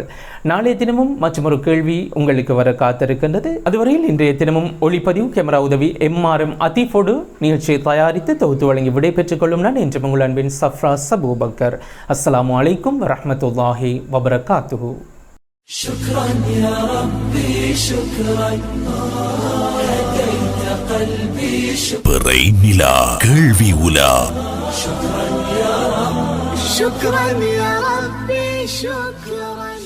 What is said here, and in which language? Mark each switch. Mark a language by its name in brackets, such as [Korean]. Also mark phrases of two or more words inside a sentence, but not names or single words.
[Tamil] நாளைய தினமும் மற்றொரு கேள்வி உங்களுக்கு வர காத்திருக்கின்றது. அதுவரையில் இன்றைய தினமும் ஒளிப்பதிவு கேமரா உதவி MRM அதீஃபோடு நிகழ்ச்சியை தயாரித்து தொகுத்து வழங்கி விடை பெற்றுக் கொள்ளும் நான் என்று உங்கள் அன்பின் சஃப்ராஸ் அபூபக்கர். [Arabic] السلام عليكم ورحمة الله وبركاته. شكرا يا ربي شكرا هديت قلبي [Tamil] பிறை நிலா கேள்வி உலா. [Arabic] شكرا يا رب شكرا يا ربي شكرا